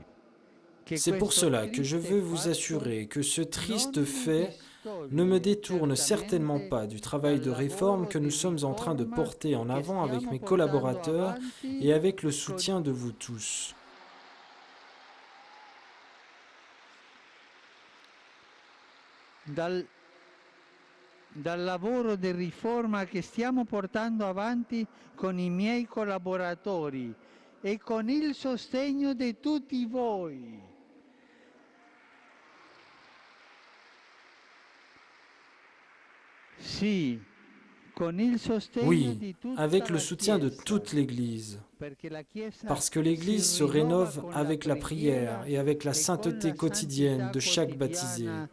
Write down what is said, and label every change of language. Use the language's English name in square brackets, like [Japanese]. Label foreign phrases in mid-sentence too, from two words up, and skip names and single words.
[French] C'est pour cela que je veux vous assurer que ce triste fait ne me détourne certainement pas du travail de réforme que nous sommes en train de porter en avant avec mes collaborateurs et avec le soutien de vous tous. [Italian] Dal lavoro di riforma che stiamo portando avanti con i miei collaboratori e con il sostegno di tutti voi. [French] Oui, avec le soutien de toute l'Église, parce que l'Église se rénove avec la prière et avec la sainteté quotidienne de chaque baptisé.